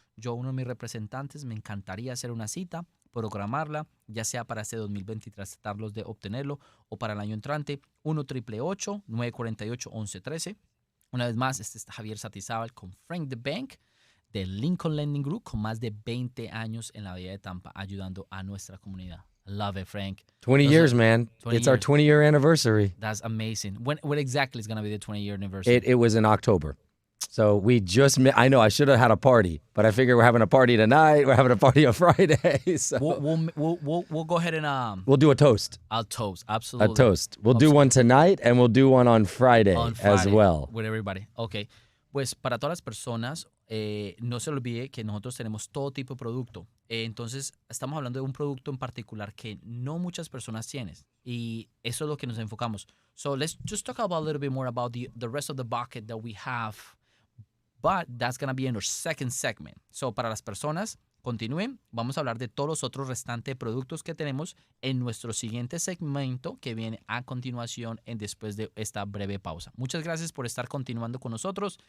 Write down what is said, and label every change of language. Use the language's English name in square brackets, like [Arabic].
[Spanish] Yo, uno de mis representantes, me encantaría hacer una cita, programarla, ya sea para este 2023, tratarlos de obtenerlo, o para el año entrante, 1-888-948-1113. Una vez más, este es Javier Satizábal con Frank the Bank de Lincoln Lending Group, con más de 20 años en la Bahía de Tampa, ayudando a nuestra comunidad. [English] Love it, Frank. 20 years, man. It's our 20-year anniversary. That's amazing. When exactly is going to be the 20-year anniversary? It was in October. So we just, I know I should have had a party, but I figure we're having a party tonight. We're having a party on Friday. So we'll go ahead and we'll do a toast. I'll toast, absolutely. A toast. We'll do one tonight and we'll do one on Friday as well. With everybody. Okay. [Spanish] Pues para todas las personas, no se olvide que nosotros tenemos todo tipo de producto. Entonces, estamos hablando de un producto en particular que no muchas personas tienen. Y eso es lo que nos enfocamos. [English] So let's just talk about a little bit more about the rest of the bucket that we have. But that's going to be in our second segment. [Spanish] So para las personas, continúen. Vamos a hablar de todos los otros restantes productos que tenemos en nuestro siguiente segmento que viene a continuación después de esta breve pausa. Muchas gracias por estar continuando con nosotros.